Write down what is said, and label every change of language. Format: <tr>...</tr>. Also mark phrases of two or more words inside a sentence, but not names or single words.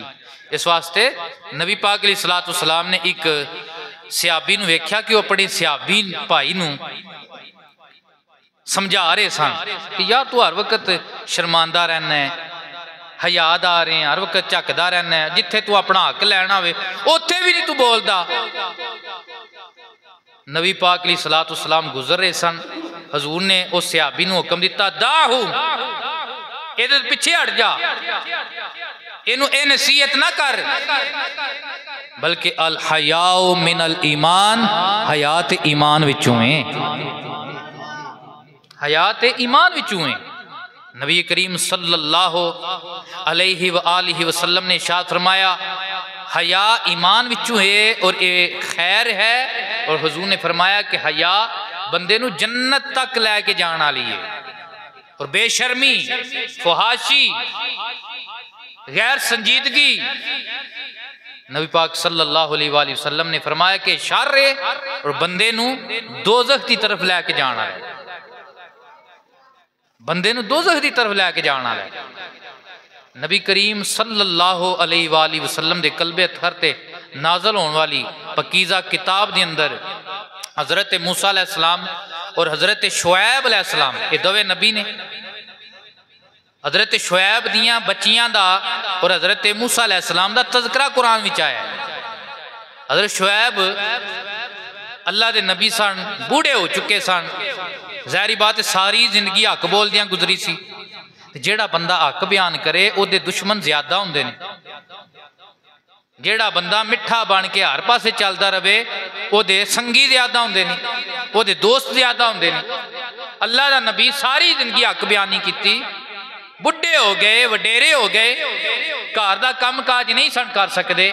<pa>اس واسطے نبی پاک</pa> <ar>عليه الصلاة والسلام</ar> <pa>نے ایک صحابی نوں ویکھیا کہ وہ اپنے صحابی بھائی نوں سمجھا رہے سن کہ یار تو ہر وقت شرمندہ رہنا ہے، حیادار ہے، ہر وقت جھکدا رہنا ہے، جتھے تو اپنا حق لینا ہووے اوتھے بھی نہیں تو بولدا. نبی پاک</pa> <ar>عليه الصلاة والسلام</ar> <pa>گزر رہے سن، حضور نے اس صحابی نوں حکم دتا داہو ایہدے پچھے ہٹ جا، اینوں اے نصیحت نہ کر، بلکہ</pa> <ar>الحياء من الإيمان,</ar> <pa>حیات ایمان وچوں ہے، حیات ایمان وچوں ہے. نبی کریم</pa> <ar>صلى الله عليه وآله وسلم</ar> <pa>نے ارشاد فرمایا حیا ایمان وچوں ہے اور یہ خیر ہے. اور حضور نے فرمایا کہ حیا بندے نوں جنت تک لے کے جانے والی ہے. اور بے شرمی، فحاشی، غیر سنجیدگی، نبی پاک</pa> <ar>صلى الله عليه وسلم</ar> <pa>نے فرمایا کہ شر ہے اور بندے نوں دوزخ کی طرف لے کے جانا ہے، بندے نوں دوزخ کی طرف لے کے جانا ہے. نبی کریم</pa> <ar>صلى الله عليه وسلم</ar> <pa>دے قلب اطہر تے نازل ہونے والی پاکیزہ کتاب کے اندر حضرت موسیٰ علیہ السلام اور حضرت شعیب علیہ السلام، یہ دووے نبی نے. حضرت شعیب دیاں بچیاں دا اور حضرت موسیٰ علیہ السلام دا تذکرہ قرآن وچ آیا. حضرت شعیب اللہ دے نبی سن، بوڑھے ہو چکے سن، ظاہری بات ہے ساری زندگی حق بولدیاں گزری سی. جیہڑا بندہ حق بیان کرے اوہدے دشمن زیادہ ہوندے نے، جیہڑا بندہ مٹھا بن کے ہر پاسے چلتا رہے اوہدے سنگی زیادہ ہوندے نے، اوہدے دوست زیادہ ہوندے نے. اللہ دا نبی ساری زندگی حق بیانی کی، بڈھے ہو گئے، وڈیرے ہو گئے، گھر کا کام کاج نہیں سن کر سکتے.</pa>